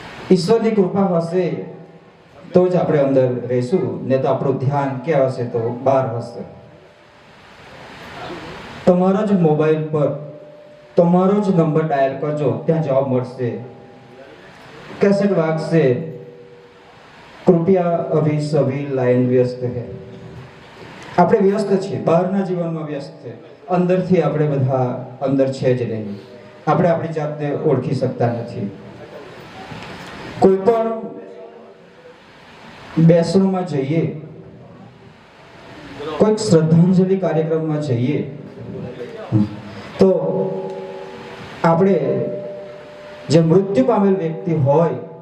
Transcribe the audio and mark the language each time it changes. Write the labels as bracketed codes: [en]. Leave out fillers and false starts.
[gu] ઈશ્વરની કૃપા હશે તો જ આપણે અંદર રહીશું, ને તો આપણું ધ્યાન ક્યાં હશે? તો બહાર હશે. તમારા જ મોબાઈલ પર તમારો જ નંબર ડાયલ કરજો, ત્યાં જવાબ મળશે. कैसेट वागसे, [hi] कृपया अभी सभी लाइन व्यस्त है. [gu] આપણે વ્યસ્ત છીએ, બહારના જીવનમાં વ્યસ્ત છે, અંદરથી આપણે બધા અંદર છે જ નહીં. આપણે આપણી જાતને ઓળખી શકતા નથી. કોઈ પણ બેસણમાં જઈએ, કોઈક શ્રદ્ધાંજલિ કાર્યક્રમમાં જઈએ તો આપણે જે મૃત્યુ પામેલ વ્યક્તિ હોય